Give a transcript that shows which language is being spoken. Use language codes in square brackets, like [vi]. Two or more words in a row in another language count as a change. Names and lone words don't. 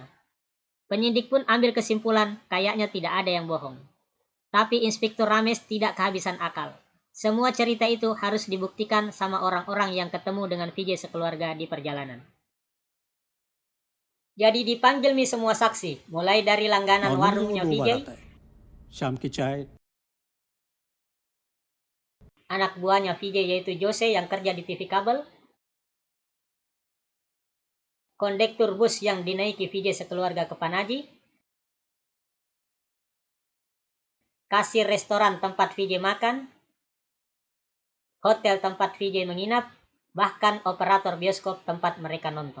[id] Penyidik pun ambil kesimpulan, kayaknya tidak ada yang bohong. Tapi Inspektur Rames tidak kehabisan akal. Semua cerita itu harus dibuktikan sama orang-orang yang ketemu dengan Vijay sekeluarga di perjalanan. Jadi dipanggil semua saksi, mulai dari langganan warungnya Vijay, [hi] शाम की चाय [id] anak buahnya Vijay yaitu Jose yang kerja di TV kabel, kondektur bus yang dinaiki Vijay sekeluarga ke Panaji, kasir restoran tempat Vijay makan, hotel tempat Vijay menginap, bahkan operator bioskop tempat mereka nonton.